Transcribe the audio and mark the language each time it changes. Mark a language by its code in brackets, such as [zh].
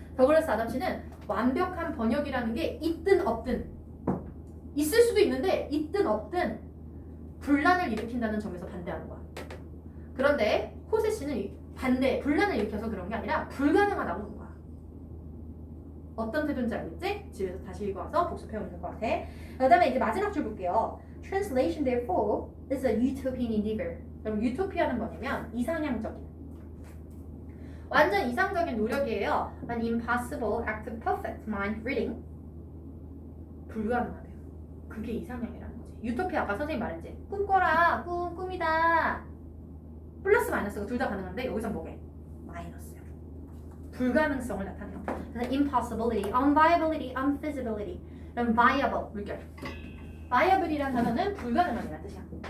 [ko] 더글라스 아담 씨는 완벽한 번역이라는 게 있든 없든 있을 수도 있는데 있든 없든 분란을 일으킨다는 점에서 반대하는 거야. 그런데 호세 씨는 반대, 분란을 일으켜서 그런 게 아니라 불가능하다고 보는 거야. 어떤 태도인지 알겠지? 집에서 다시 읽어와서 복습해오는 것 같아. 그 다음에 이제 마지막 줄 볼게요. [en] Translation therefore is a utopian endeavor. [ko] 그럼 유토피아는 뭐냐면 이상향적인 완전 이상적인 노력이에요. [en] An impossible act of perfect mind reading. [ko] 불가능하대요. 그게 이상향이라는 거지. 유토피아 아까 선생님 말했지. 꿈꿔라. 꿈이다. 플러스 마이너스가 둘 다 가능한데 여기서 뭐게? 마이너스요. 불가능성을 나타내요. 그래서 [en] impossibility, unviability, unfeasibility. [ko] 그럼 viable, 물결. viable이라는 단어는 불가능함이라는 뜻이야.